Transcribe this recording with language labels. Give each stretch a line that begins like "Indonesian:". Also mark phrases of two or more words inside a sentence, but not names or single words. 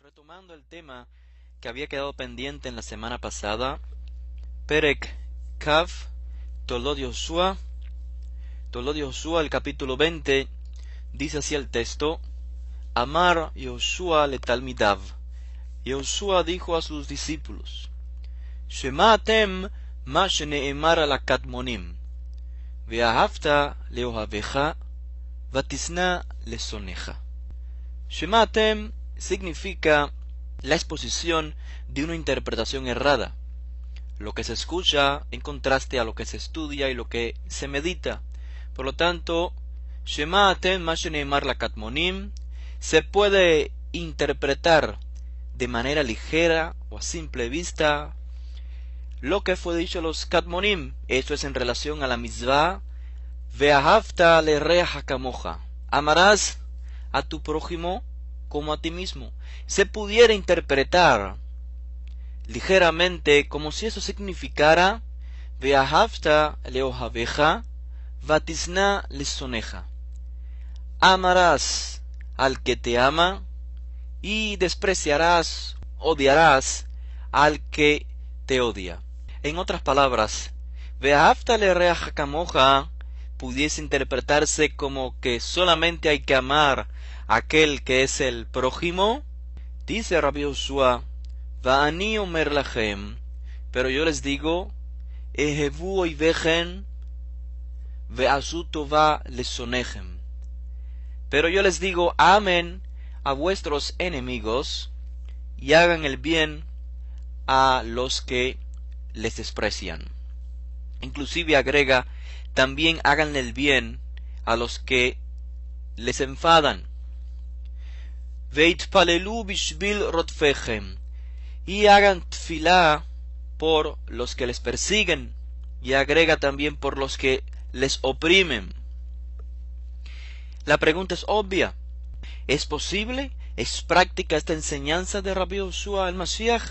Spanish: Retomando el tema que había quedado pendiente en la semana pasada,
Hebrew: פרק כ תולדות ישוע,
Spanish: el capítulo 20, dice así el texto:
Hebrew: אמר ישוע לתלמידיו.
Spanish: Yoshua dijo a sus discípulos:
Hebrew: שמעתם מה שנאמר לקדמונים ואהבת לאהבך ותשנא לשנאך.
Spanish: Shema'atem significa la exposición de una interpretación errada, lo que se escucha en contraste a lo que se estudia y lo que se medita. Por lo tanto,
Hebrew: שמעתם מה שנאמר לקדמונים
Spanish: se puede interpretar de manera ligera o a simple vista lo que fue dicho a los Kadmonim. Esto es en relación a la mitzvah
Hebrew: ואהבת לרעך כמוך,
Spanish: amarás a tu prójimo como a ti mismo. Se pudiera interpretar ligeramente como si eso significara
Hebrew: ואהבת לאהבך ותשנא לשנאך,
Spanish: amarás al que te ama y despreciarás, odiarás al que te odia. En otras palabras,
Hebrew: ואהבת לרעך כמוך
Spanish: pudiese interpretarse como que solamente hay que amar a aquel que es el prójimo. Dice Rabbi Yoshua:
Hebrew: ואני אומר לכם,
Spanish: pero yo les digo,
Hebrew: אהבו אויביכם ועשו טובה לשונאיכם.
Spanish: Pero yo les digo, amen a vuestros enemigos y hagan el bien a los que les desprecian. Inclusive agrega, también hagan el bien a los que les enfadan.
Hebrew: ויתפללו בשביל רודפיכם,
Spanish: y hagan tfilá por los que les persiguen, y agrega también por los que les oprimen. La pregunta es obvia: ¿es posible? ¿Es práctica esta enseñanza de Rabbi Yoshua el Mashiach?